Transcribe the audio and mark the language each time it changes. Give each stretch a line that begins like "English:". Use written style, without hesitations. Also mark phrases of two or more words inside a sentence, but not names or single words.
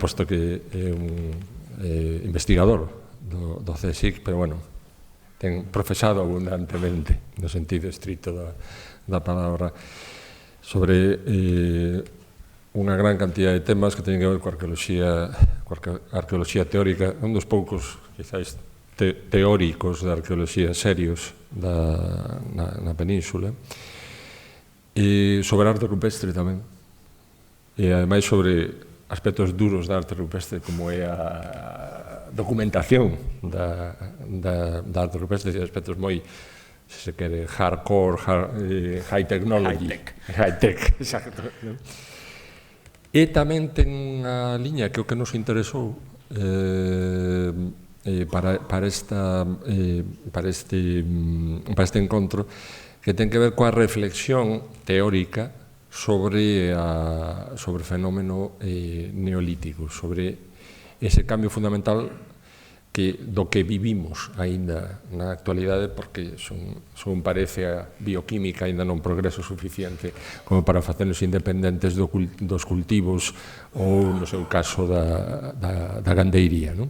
Galician: posto que é un investigador do CSIC, pero bueno, ten profesado abundantemente, no sentido estrito da palabra, sobre unha gran cantidad de temas que teñen que ver coa arqueoloxía teórica, un dos poucos, quizáis, teóricos da arqueoloxía serios na península, e sobre arte rupestre tamén, e ademais sobre aspectos duros da arte rupestre, como é a documentación da arte rupestre, e aspectos moi, se se quere,
English: hardcore, high technology. High-tech,
Galician: exacto. E tamén ten unha liña que é o que nos interesou para este encontro, que ten que ver coa reflexión teórica sobre o fenómeno neolítico, sobre ese cambio fundamental do que vivimos aínda na actualidade, porque son parece a bioquímica aínda non progreso suficiente como para facernos independentes dos cultivos ou, no seu caso, da gandeiría, non?